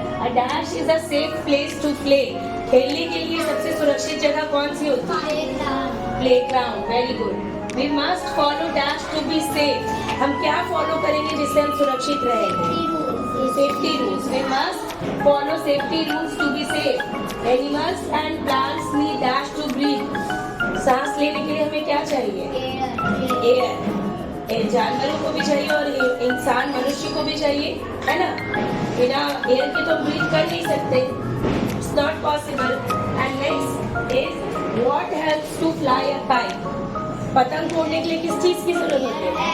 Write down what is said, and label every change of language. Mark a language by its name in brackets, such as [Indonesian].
[English] A dash is a safe place to play. [Hindi] खेलने के लिए सबसे सुरक्षित जगह कौन सी होती है? [English] Playground. Very good. We must follow dash to be safe. [Hindi] हम क्या फॉलो करेंगे जिससे हम सुरक्षित रहेंगे? [English] Safety rules. We must follow safety rules to be safe. Animals and plants need dash to breathe. [Hindi] सांस लेने के लिए हमें क्या चाहिए? एयर. जानवरों को भी चाहिए और इंसान मनुष्य को भी चाहिए, है ना? बिना एयर के तो ब्रीथ कर नहीं सकते. [English] It's not possible. And next is what helps to fly a kite? [Hindi] पतंग उड़ने के लिए किस चीज की जरूरत होती है?